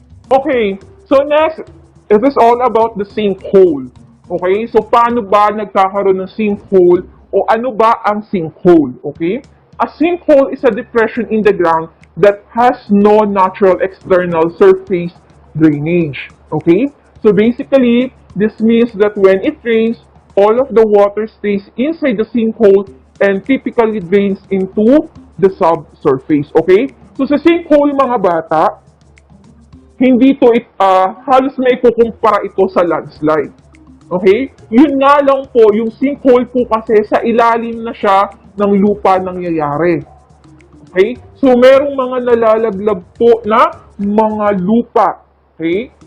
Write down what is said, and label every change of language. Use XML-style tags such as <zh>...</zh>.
<en>Okay, so next, it is all about the sinkhole.</en> <tl>Okay, so paano ba nagkakaroon ng sinkhole o ano ba ang sinkhole?</tl> <en>Okay, a sinkhole is a depression in the ground that has no natural external surface drainage. Okay, so basically, this means that when it rains, all of the water stays inside the sinkhole and typically drains into the subsurface.</en> <tl>Okay, so sa sinkhole mga bata, hindi to halos may kukumpara ito sa landslide. Okay? Yun nga lang po, yung sinkhole po kasi sa ilalim na siya ng lupa nangyayari. Okay? So, merong mga nalalaglag po na mga lupa. Okay?</tl>